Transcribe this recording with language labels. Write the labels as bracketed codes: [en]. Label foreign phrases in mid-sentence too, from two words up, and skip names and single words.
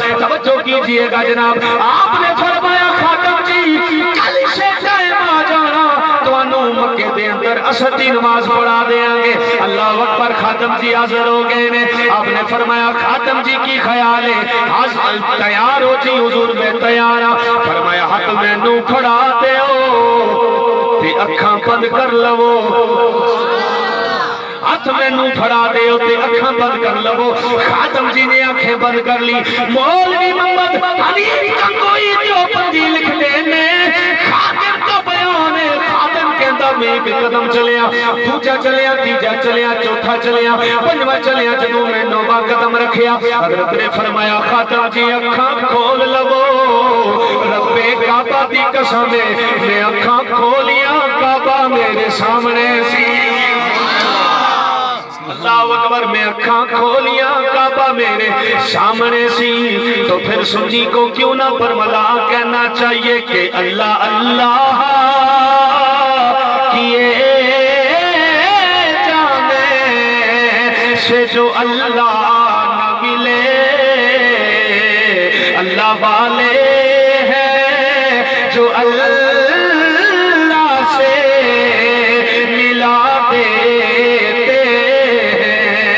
[ur] توجہ کیجئے گا جناب، آپ نے فرمایا [pa] خاتم جی کل سے ٹائم آ جانا تو انو مکے دے اندر عصر دی نماز پڑھا دیں گے۔ اللہ اکبر، خاتم جی حاضر ہو گئے نے۔ آپ نے فرمایا خاتم جی کی خیال ہے حاضر تیار ہو جی؟ حضور میں تیار ہوں۔ فرمایا ہاتھ میں نو پھڑا دے ہو تے اکھاں بند کر لو، ہاتھ میں نو پھڑا دے ہو تے اکھاں بند کر لو۔ [ur] خاتم جی نے آنکھیں بند کر لی۔ [pa] مولوی محمد حنیف گنگوئی دیوبندی [ur] لکھتے ہیں خاتم کا بیان ہے، [pa] خاتم کہندا میں ایک قدم چلیا، دوجا چلیا، تیجا چلیا، چوتھا چلیا، پنجواں چلیا، جدوں میں نواں قدم رکھیا حضرت نے فرمایا خاتم جی اکھاں کھول لو، رب کعبہ دی قسم ہے میں اکھاں کھولیاں کعبہ میرے سامنے سی۔ اللہ اکبر، میں اکھاں کھولیاں کعبہ میرے سامنے سی۔ [ur] تو پھر سنی کو کیوں نہ برملا کہنا چاہیے کہ اللہ اللہ کیے جانے سے جو اللہ نہ ملے، اللہ والے ہیں جو اللہ سے ملا دیتے ہیں۔